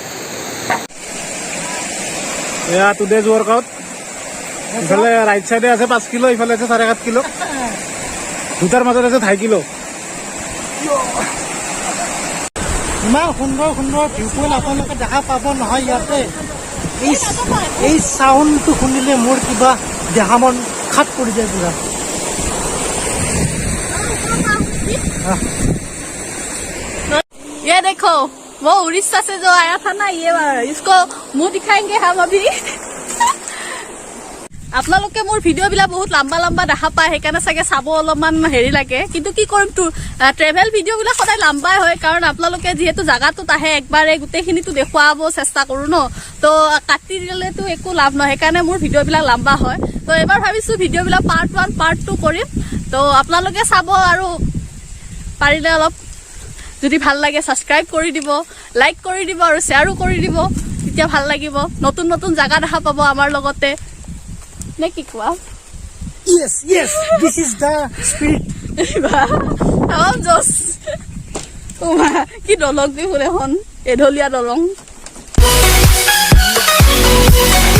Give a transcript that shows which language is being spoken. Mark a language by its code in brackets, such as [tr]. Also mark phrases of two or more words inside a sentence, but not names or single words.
[as] এয়া [en] today's workout [as] ইফালে [en] right side [as] আছে 5 কিলো ইফালে আছে 7.5 কিলো দুটাৰ মাজত আছে 2.5 কিলো ইমান সুন্দৰ সুন্দৰ [en] view point [as] আপোনালোকে দেখা পাব নহয় ইয়াতে এই চাউণ্ডটো শুনিলে মোৰ কিবা দেহা মন খাট পৰি যায় পুৰা [hi] ये देखो वो उड़ीसा से जो आया था ना ये इसको मुंह दिखाएंगे हम अभी [as] আপোনালোকে মোৰ ভিডিঅ'বিলাক বহুত লম্বা লম্বা দেখা পায় সেইকাৰণে চাগে চাব অলপমান হেৰি লাগে কিন্তু কি কৰিম তো ট্ৰেভেল ভিডিঅ'বিলাক সদায় লম্বাই হয় কাৰণ আপোনালোকে যিহেতু জাগাটোত আহে একবাৰে গোটেইখিনিতো দেখুৱাব চেষ্টা কৰোঁ ন তো কাটি দিলেতো একো লাভ নহয় সেইকাৰণে মোৰ ভিডিঅ'বিলাক লম্বা হয় তো এবাৰ ভাবিছোঁ ভিডিঅ'বিলাক [en] part 1 part 2 [as] কৰিম তো আপোনালোকে চাব আৰু পাৰিলে অলপ যদি ভাল লাগে সাবস্ক্রাইব কৰি দিব লাইক কৰি দিব আৰু শেয়াৰো কৰি দিব তেতিয়া ভাল লাগিব নতুন নতুন জায়গা দেখা পাব আমাৰ লগতে নে কি কোৱা [en] yes this is the spirit I'm just [as] কি দলং দেখোন এখন এঢলীয়া দলং